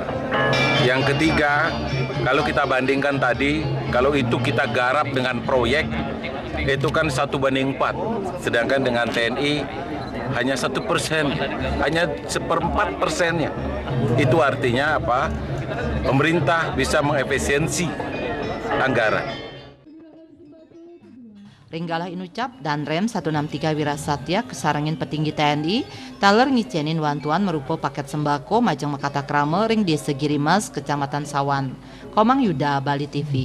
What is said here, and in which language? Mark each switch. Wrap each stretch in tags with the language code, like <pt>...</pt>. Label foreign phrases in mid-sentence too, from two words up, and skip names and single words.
<id>Yang ketiga, kalau kita bandingkan tadi, kalau itu kita garap dengan proyek, itu kan 1:4, sedangkan dengan TNI hanya 1%, hanya 1/4%-nya. Itu artinya apa? Pemerintah bisa mengefisiensi anggaran.</id> <ban>Ringgalah inucap dan Rem 163 Wirasatya kesarangin</ban> <id>petinggi TNI</id> <ban>taler ngicenin wantuan merupa</ban> <id>paket sembako</id> <ban>majeng makata krama ring Desa Girimas Kecamatan Sawan.</ban> <id>Komang Yuda, Bali TV.</id>